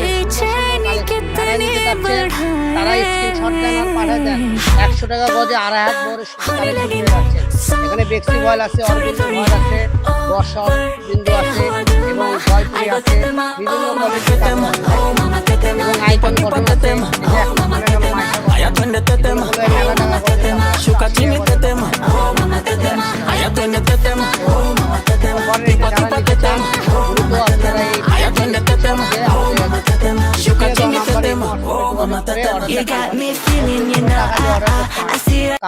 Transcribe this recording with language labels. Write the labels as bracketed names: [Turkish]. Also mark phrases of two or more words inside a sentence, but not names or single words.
[Bangla] যারা নিতে যাচ্ছেন তারা স্ক্রিনশট দেন আর পাঠিয়ে দেন। 100 টাকা গজে 2.5 হাত বড় কালেকশন পেয়ে যাচ্ছেন। এখানে বেক্সি ফয়েল আছে, অরবিন্দ ফয়েল আছে, বর্ষর বিন্দু আছে এবং জয়পুরি আছে, বিভিন্ন কোয়ালিটির এবং [English] icon button [Bangla] আছে। [Spanish] Allá prende este tema, oh mamá este tema, Shuka tiene este tema, oh mamá este tema, allá prende este tema, oh mamá este tema, tipo tipo este tema, oh mamá este tema, allá prende este tema, oh mamá este tema, Shuka tiene este tema, oh mamá este tema. [English] You got me feeling, you know, I see it.